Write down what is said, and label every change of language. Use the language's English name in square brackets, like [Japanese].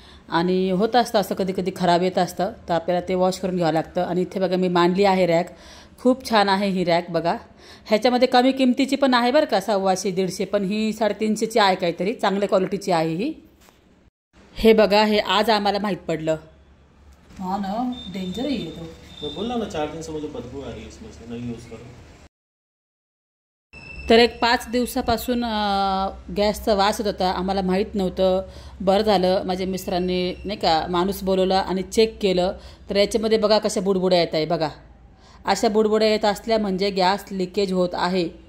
[Marathi] आणि होत असतं असं, कधी कधी खराब येत असतं, तर आपल्याला ते वॉश करून घ्यावं लागतं. आणि इथे बघा, मी मांडली आहे रॅक. खूप छान आहे ही रॅक. बघा, ह्याच्यामध्ये कमी किमतीची पण आहे बरं का, 150-150, पण ही 350ची आहे काहीतरी. चांगल्या क्वालिटीची आहे ही. हे बघा, हे आज आम्हाला माहीत पडलं. [Hindi] हाँ ना, डेंजर ही है तो. बोलना ना, 4 दिन से मुझे बदबू आ रही है इसमें से, नहीं यूज़ करो. [Marathi] तर एक 5 दिवसापासून गॅसचा वास येत होता. आम्हाला माहीत नव्हतं. बरं झालं माझ्या मिस्टरांनी नाही का माणूस बोलवला आणि चेक केलं. तर याच्यामध्ये बघा कशा बुडबुड्या येत आहे. बघा, अशा बुडबुड्या येत असल्या म्हणजे गॅस लिकेज होत आहे.